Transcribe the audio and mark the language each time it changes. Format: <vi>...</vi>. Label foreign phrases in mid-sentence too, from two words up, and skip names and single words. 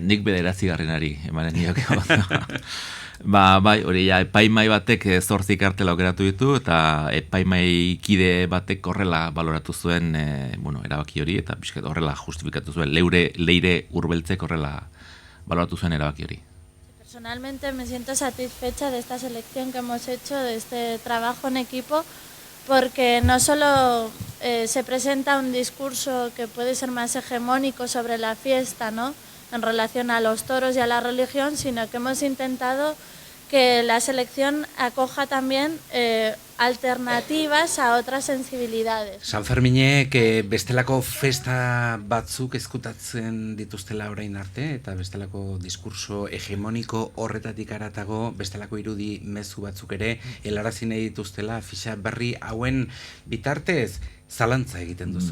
<eu>Nik 9. emanen nioke botoa. Bai, hori epaimai batek 8 kartela aukeratu ditu, eta epaimai kide batek horrela baloratu zuen, erabaki hori, eta pixket horrela justifikatu zuen, leire urbeltzek horrela baloratu zuen erabaki hori.</eu> <es>Personalmente me siento satisfecha de esta selección que hemos hecho, de este trabajo en equipo, porque no solo se presenta un discurso que puede ser más hegemónico sobre la fiesta, ¿no? en relación a los toros y a la religión, sino que hemos intentado que la selección acoja también alternativas a otras sensibilidades.</es> <eu>San Ferminek bestelako festa batzuk ezkutatzen dituztela orain arte, eta bestelako diskurso hegemoniko horretatik haratago bestelako irudi mezu batzuk ere helarazi nahi dituztela fixa berri hauen bitartez. Zalantza egiten duzu.</eu>